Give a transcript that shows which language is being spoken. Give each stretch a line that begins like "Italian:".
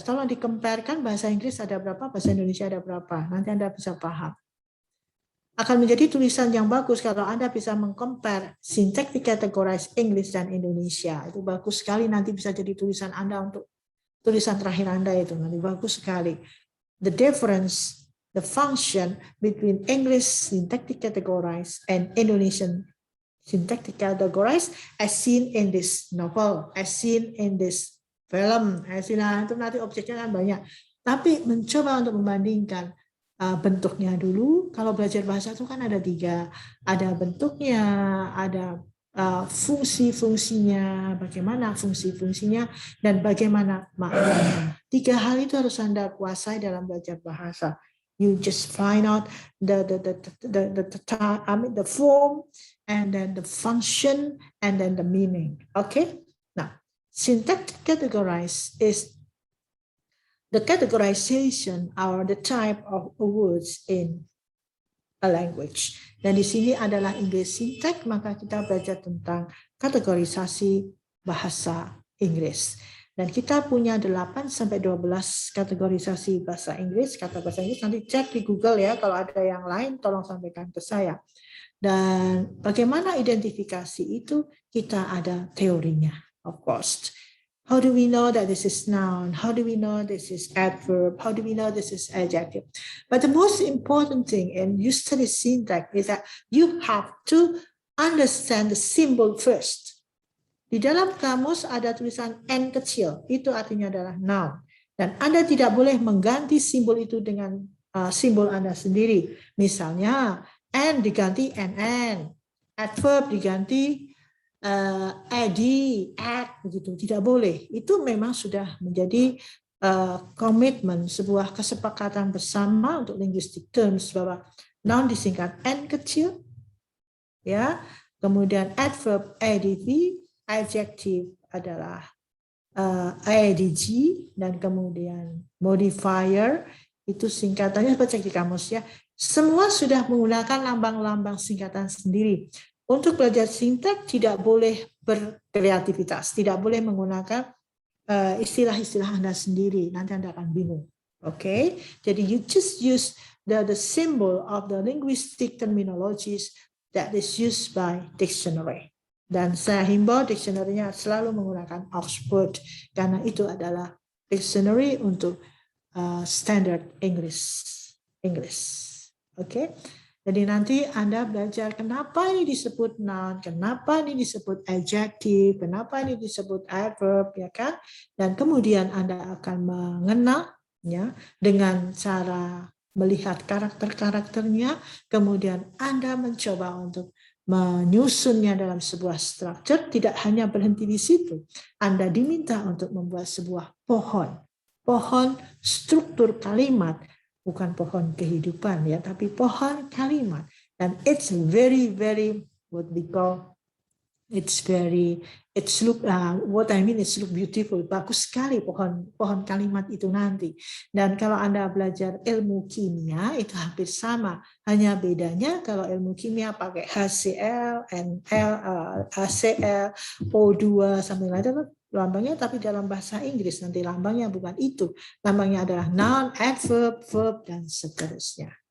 Indonesian: Tolong dikomparekan bahasa Inggris ada berapa, bahasa Indonesia ada berapa. Nanti Anda bisa paham. Akan menjadi tulisan yang bagus kalau Anda bisa mengcompare syntactic categories English dan Indonesia. Itu bagus sekali, nanti bisa jadi tulisan Anda untuk tulisan terakhir Anda itu. Nanti bagus sekali.
English: The difference, the function between English syntactic categories and Indonesian syntactic categories as seen in this novel, as seen in this film, as seen,
Indonesian: itu nanti objeknya kan banyak. Tapi mencoba untuk membandingkan bentuknya dulu. Kalau belajar bahasa itu kan ada 3, ada bentuknya, ada fungsi-fungsinya, bagaimana fungsi-fungsinya, dan bagaimana maknanya. 3 hal itu harus Anda kuasai dalam belajar bahasa.
English: You just find out the form, and then the function, and then the meaning. Okay. Now, syntactic categorize is the categorization or the type of words in a language.
Indonesian: Dan di sini adalah English syntax, maka kita belajar tentang kategorisasi bahasa Inggris. Dan kita punya 8 sampai 12 kategorisasi bahasa Inggris, kata bahasa Inggris. Nanti cek di Google ya, kalau ada yang lain tolong sampaikan ke saya. Dan bagaimana identifikasi itu, kita ada teorinya,
English: of course. How do we know that this is noun? How do we know this is adverb? How do we know this is adjective? But the most important thing in you study syntax is that you have to understand the symbol first.
Indonesian: Di dalam kamus ada tulisan N kecil, itu artinya adalah noun. Dan Anda tidak boleh mengganti simbol itu dengan simbol Anda sendiri. Misalnya, N diganti NN, adverb diganti ad, begitu. Tidak boleh. Itu memang sudah menjadi komitmen, sebuah kesepakatan bersama untuk linguistic terms bahwa noun disingkat N kecil, ya, kemudian adverb adv, adjective adalah adg, dan kemudian modifier itu singkatannya seperti di kamus ya. Semua sudah menggunakan lambang-lambang singkatan sendiri. Untuk belajar sintaks tidak boleh berkreativitas, tidak boleh menggunakan istilah-istilah Anda sendiri, nanti Anda akan bingung. Oke, jadi
English: you just use the symbol of the linguistic terminologies that is used by dictionary.
Indonesian: Dan saya himbau dictionary-nya selalu menggunakan Oxford karena itu adalah dictionary untuk standard English. Oke. Jadi nanti Anda belajar kenapa ini disebut noun, kenapa ini disebut adjective, kenapa ini disebut adverb, ya kan? Dan kemudian Anda akan mengenal ya dengan cara melihat karakter-karakternya, kemudian Anda mencoba untuk menyusunnya dalam sebuah struktur, tidak hanya berhenti di situ. Anda diminta untuk membuat sebuah pohon struktur kalimat, bukan pohon kehidupan ya, tapi pohon kalimat.
English: Dan it's very what we call what I mean is look beautiful,
Indonesian: bagus sekali pohon kalimat itu nanti. Dan kalau Anda belajar ilmu kimia itu hampir sama, hanya bedanya kalau ilmu kimia pakai HCl, NL, HCl, O2 sampai lain lambangnya, tapi dalam bahasa Inggris nanti lambangnya bukan itu, lambangnya adalah noun, adverb, verb, dan seterusnya.